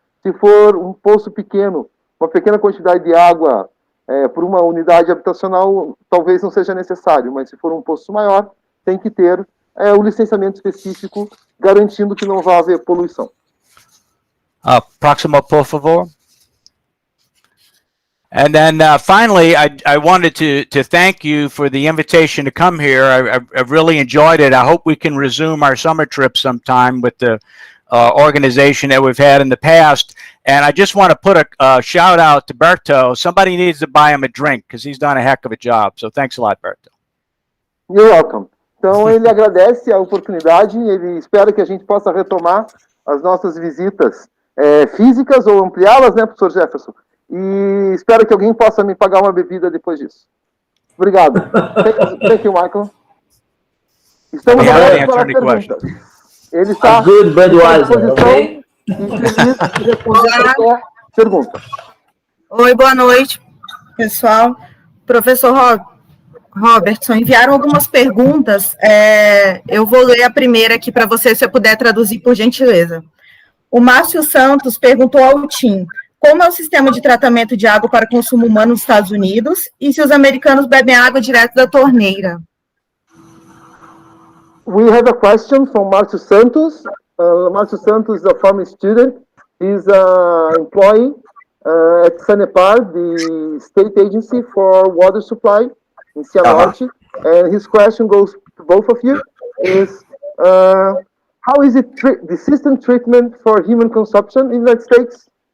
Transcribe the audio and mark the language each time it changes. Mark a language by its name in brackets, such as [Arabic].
[Portuguese] Se for um poço pequeno, uma pequena quantidade de água por uma unidade habitacional, talvez não seja necessário, mas se for um poço maior, tem que ter o licenciamento específico, garantindo que não vai haver poluição. Próximo, por favor. [English] And then finally, I wanted to thank you for the invitation to come here. I've really enjoyed it. I hope we can resume our summer trip sometime with the organization that we've had in the past. And I just want to put a shout out to Berto. Somebody needs to buy him a drink because he's done a heck of a job. So thanks a lot, Berto. You're welcome. [Portuguese] Então, ele agradece a oportunidade, ele espera que a gente possa retomar as nossas visitas físicas ou ampliá-las, né, professor Jefferson? E espero que alguém possa me pagar uma bebida depois disso. Obrigado. [English] Thank you, [Portuguese] Michael. Estamos abertos para as perguntas. Ele está à disposição e feliz de responder a qualquer pergunta. Oi, boa noite, pessoal. Professor Robertson, enviaram algumas perguntas. Eu vou ler a primeira aqui para você, se você puder traduzir, por gentileza. O Márcio Santos perguntou ao Tim como é o sistema de tratamento de água para consumo humano nos Estados Unidos e se os americanos bebem água direto da torneira. [English] We have a question from Márcio Santos. Márcio Santos is a former student. He's an employee at Sanepar, the state agency for water supply in Cianorte. And his question goes to both of you, is how is it the system treatment for human consumption in the United States?